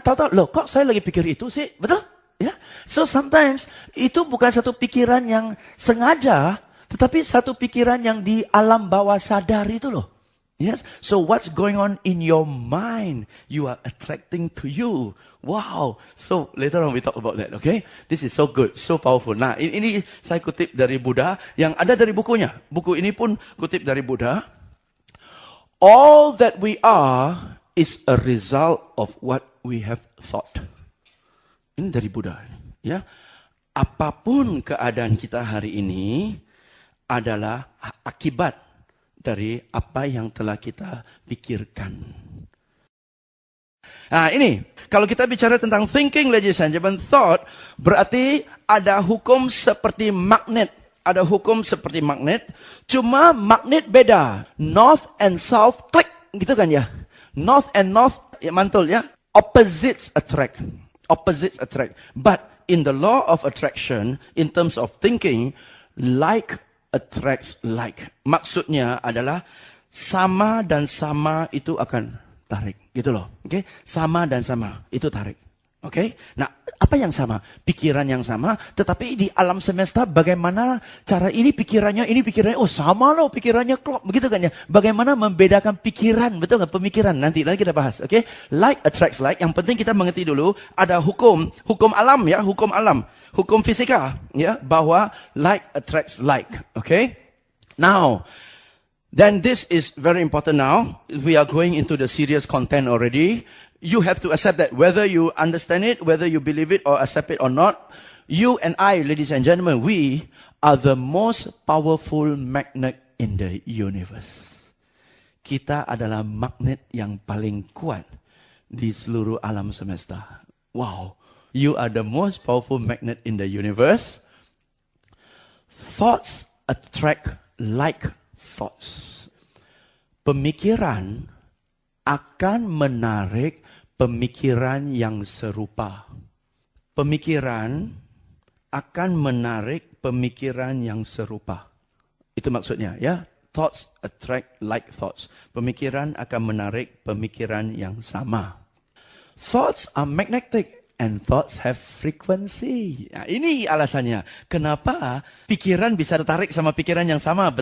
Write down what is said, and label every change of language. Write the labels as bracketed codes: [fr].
[id] Tahu-tahu, loh kok saya lagi pikir itu sih? Betul? Ya. [en] So sometimes, [id] itu bukan satu pikiran yang sengaja, tetapi satu pikiran yang di alam bawah sadar itu loh. Yes. [en] So what's going on in your mind? You are attracting to you. Wow. So later on we talk about that. Okay. This is so good, so powerful. [id] Nah, ini saya kutip dari Buddha yang ada dari bukunya. Buku ini pun kutip dari Buddha. [en] All that we are is a result of what we have thought. [id] Ini dari Buddha. Ya. Apapun keadaan kita hari ini adalah akibat dari apa yang telah kita pikirkan. Nah ini, kalau kita bicara tentang thinking, [en] ladies and gentlemen, [id] thought, berarti ada hukum seperti magnet. Ada hukum seperti magnet, cuma magnet beda. [en] North and south, [id] klik, gitu kan ya. [en] North and north, [id] ya mantul ya. [en] Opposites attract. Opposites attract. But in the law of attraction, in terms of thinking, like attracts like. [id] Maksudnya adalah sama dan sama itu akan tarik. Gitu loh. Okay? Sama dan sama itu tarik. Okay? Nah, apa yang sama? Pikiran yang sama. Tetapi di alam semesta bagaimana cara ini pikirannya, oh sama loh pikirannya klop. Begitu kan ya. Bagaimana membedakan pikiran. Betul kan? Pemikiran. Nanti kita bahas. Okay? [en] Like attracts like. [id] Yang penting kita mengerti dulu. Ada hukum alam ya. Hukum alam. Hukum fisika, ya, bahwa [en] like attracts like, [id] okay? [en] Now, then this is very important now. We are going into the serious content already. You have to accept that whether you understand it, whether you believe it or accept it or not, you and I, ladies and gentlemen, we are the most powerful magnet in the universe. [id] Kita adalah magnet yang paling kuat di seluruh alam semesta. Wow. [en] You are the most powerful magnet in the universe. Thoughts attract like thoughts. [id] Pemikiran akan menarik pemikiran yang serupa. Pemikiran akan menarik pemikiran yang serupa. Itu maksudnya ya. [en] Thoughts attract like thoughts. [id] Pemikiran akan menarik pemikiran yang sama. [en] Thoughts are magnetic. And thoughts have frequency. [id] Nah, ini alasannya. Kenapa pikiran bisa tertarik sama pikiran yang sama.